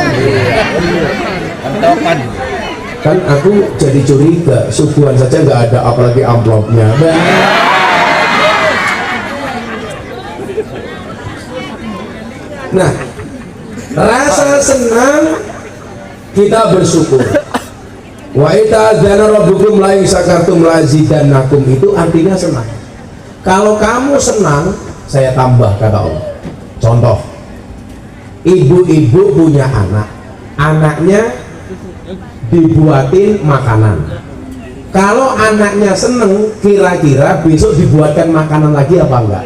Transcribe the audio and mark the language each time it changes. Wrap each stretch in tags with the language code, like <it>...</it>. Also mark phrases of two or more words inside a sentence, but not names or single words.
<id>Kan aku jadi curiga, suguhan saja nggak ada, apalagi amplopnya. Nah, rasa senang kita bersyukur.</id> <ar>وإذ تأذن ربكم لئن شكرتم لأزيدنكم,</ar> <id>itu artinya senang. Kalau kamu senang, saya tambah, kata Allah. Contoh, ibu-ibu punya anak, anaknya dibuatin makanan. Kalau anaknya seneng, kira-kira besok dibuatkan makanan lagi apa enggak?</id>